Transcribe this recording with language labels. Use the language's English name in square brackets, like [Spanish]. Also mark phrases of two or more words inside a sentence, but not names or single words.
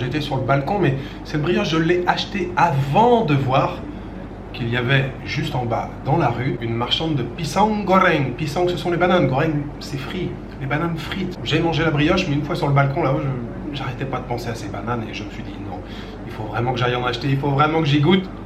[French] j'étais sur le balcon, mais cette brioche, je l'ai achetée avant de voir qu'il y avait juste en bas, dans la rue, une marchande de [Indonesian] pisang goreng. [French] Pisang, ce sont les bananes, goreng, c'est frit, les bananes frites. J'ai mangé la brioche, mais une fois sur le balcon, là-haut, j'arrêtais pas de penser à ces bananes et je me suis dit non, il faut vraiment que j'aille en acheter, il faut vraiment que j'y goûte.